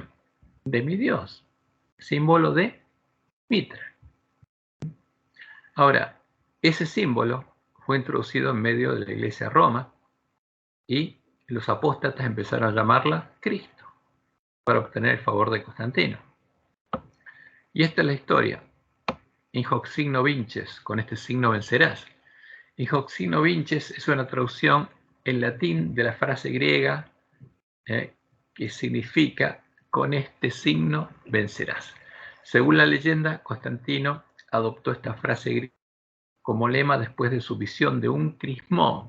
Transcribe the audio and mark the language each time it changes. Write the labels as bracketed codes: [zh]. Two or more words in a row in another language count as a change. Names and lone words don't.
[es] De mi Dios, símbolo de Mitra. Ahora, ese símbolo fue introducido en medio de la iglesia de Roma y los apóstatas empezaron a llamarla Cristo para obtener el favor de Constantino. Y esta es la historia. [la] In hoc signo vinces, [es] con este signo vencerás. [la] In hoc signo vinces [es] es una traducción en latín de la frase griega que significa con este signo vencerás. Según la leyenda, Constantino adoptó esta frase griega como lema después de su visión de un crismón.